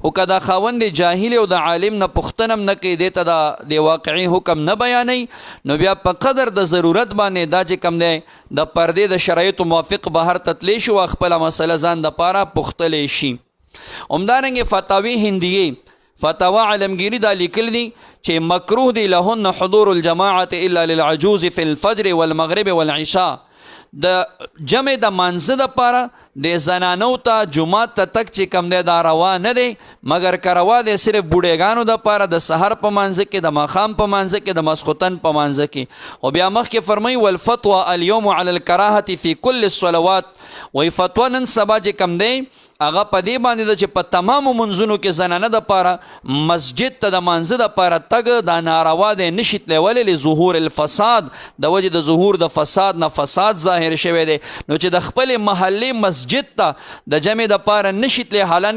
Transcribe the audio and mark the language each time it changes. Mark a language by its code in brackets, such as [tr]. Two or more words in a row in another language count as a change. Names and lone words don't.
[ps] خو که دا خاوند جاهل او د عالم نه پوښتنه هم نه کوي دې ته د واقعي حکم نه بیانوي نو بیا په قدر د ضرورت باندې دا چې کوم دی د پردې د شرایطو موافق بهر ته تللی شي او خپله مسله ځان دپاره پوښتلی شي همدارنګې فتاوی هندیې فتاوا علمگیری دا لیکل دي چې مکروه دی [ar] لهن حضور الجماعة الا للعجوز في الفجر والمغرب والعشاء [ps] د جمع د مانځه دپاره د زنانو ته جمعات ته تک چې کم دی دا روا نه دی مګر که روا دی صرف بوډېګانو دپاره د سحر په مانځه کې د ماښام په مانځه کې د ماسخوتن په مانځه کې خو بیا مخکې فرمایي [ar] والفتوى اليوم على الکراهة في كل [ps] الصلوات وایي فتوا نن سبا چې کم دی هغه په دې باندې ده چې په تمامو منځونو کې زنانه دپاره مسجد ته د مانځه دپاره تګ دا ناروا دی نشي تللی ولې لظهور الفساد د وجې د ظهور د فساد نه فساد ظاهر شوی دی نو چې د خپلې محلې مسجد ته د جمع دپاره نشي تللی حالان